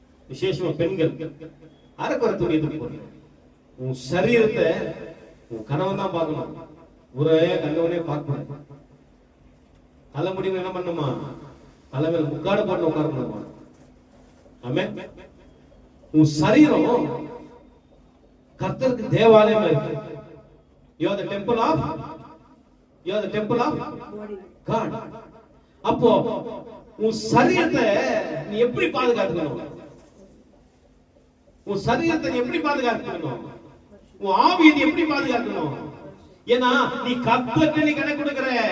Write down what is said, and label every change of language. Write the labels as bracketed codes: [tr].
[ta] விசேஷமா பெண்கள் அரைக்குறை துணி எதுக்கு போடுறேன்? உன் சரீரத்தை உன் கணவன் தான் பார்க்கணும், ஒரே கண்டவனே பார்க்கணும். தலை முடிவு என்ன பண்ணுமா, தலைமையில முக்காடு போட்டு உட்காரணுமா? ஆமே. உன் சரீரம் கர்த்தருக்கு தேவாலயமா இருக்கு. [en] You are the temple of, you are the temple of God. [ta] அப்போ உன் சரீரத்தை நீ எப்படி பாதுகாத்துக்கணும்? உன் சரீரத்தை எப்படி பாதுகாத்துக்கணும்? உன் ஆவியை எப்படி பாதுகாக்கணும்? ஏன்னா நீ கர்த்தருக்கு நீ கணக்கு கொடுக்கிற.